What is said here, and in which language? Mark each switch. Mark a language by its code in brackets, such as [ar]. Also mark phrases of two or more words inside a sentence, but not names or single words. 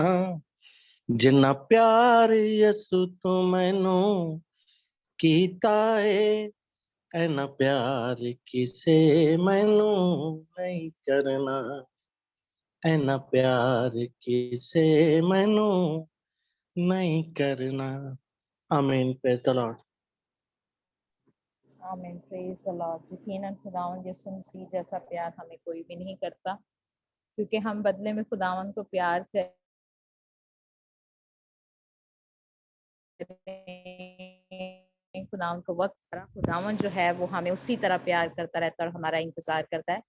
[pa] ਜਿੰਨਾ ਪਿਆਰ ਯਿਸੂ ਤੂੰ ਮੈਨੂੰ ਕੀਤਾ ਹੈ, ਐਨਾ ਪਿਆਰ ਕਿਸੇ ਮੈਨੂੰ ਨਹੀਂ ਕਰਨਾ। ਐਨਾ ਪਿਆਰ ਕਿਸੇ ਮੈਨੂੰ ਨਹੀਂ ਕਰਨਾ। [en] आमीन। praise the Lord. आमीन। praise the Lord. [hi] यकीनन खुदावंद यीशु मसीह जैसा प्यार हमें कोई भी नहीं करता, क्योंकि हम बदले में खुदावंद को प्यार खुदावंद को वक्त करा। खुदावंद जो है वो हमें उसी तरह प्यार करता रहता है और हमारा इंतजार करता है।